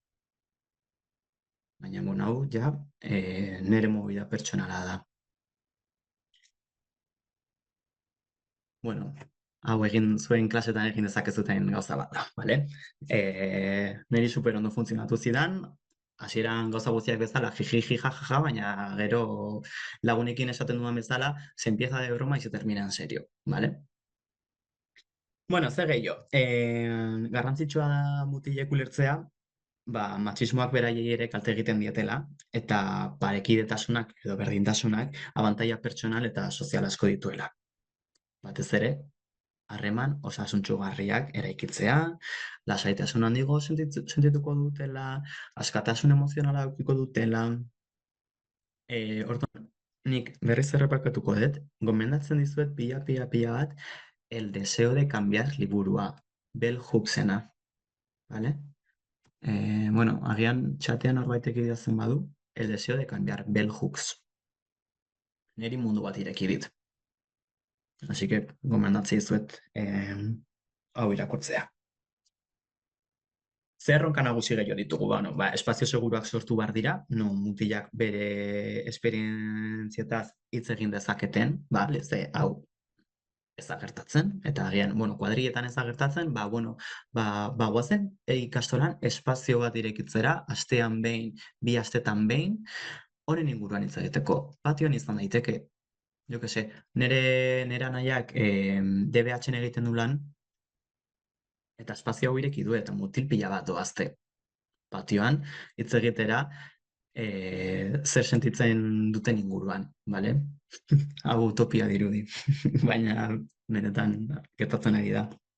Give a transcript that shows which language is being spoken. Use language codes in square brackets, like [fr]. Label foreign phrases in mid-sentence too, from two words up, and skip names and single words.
[eu] Baina, hau, ja, nire movida pertsonala da. Bueno, hau egin zuen klasetan egin dezakezuten gauza bat da, bale? Niri super ondo funtzionatu zidan, hasieran gauza guztiak bezala, jiji, jajaja, baina gero lagunekin esaten dudan bezala, [es] se empieza de broma y se termina en serio, [eu] bale? Bueno, zer gehiago, garrantzitsua da mutilek ulertzea, matxismoak beraiei ere kalte egiten dietela, eta parekidetasunak edo berdintasunak abantaila pertsonal eta sozial asko dituela. Batez ere, harreman osasuntsugarriak eraikitzea, lasaitasun handiago sentituko dutela, askatasun emozionala edukiko dutela. Orduan, nik berriz errepakatuko dut, gomendatzen dizuet pila bat, El deseo de cambiar liburua, Bell Hooksena, ¿vale? Bueno, agian txatean norbaitek idazten badu, El deseo de cambiar, Bell Hooks. Neri mundu bat ireki dit. [es] Así que [eu] gomendatzen dizuet hau irakurtzea. Zer erronka nagusi gehiago ditugu, espazio seguruak sortu behar dira, mutilak bere esperientzietaz hitz egin dezaketen, ze hau ez da gertatzen, eta agian, kuadrilletan ez da gertatzen, guazen ikastolan espazio bat irekitzera, astean behin, 2 astetan behin, honen inguruan hitz egiteko. Patioan izan daiteke, [es] jo que se, [eu] nere anaiak DBH-en egiten du lan, eta espazio hau ireki du, eta mutil pila bat doazte. Patioan, hitz egitera, zer sentitzen duten inguruan, bale? Hau utopia dirudi, baina benetan gertatzen ari da.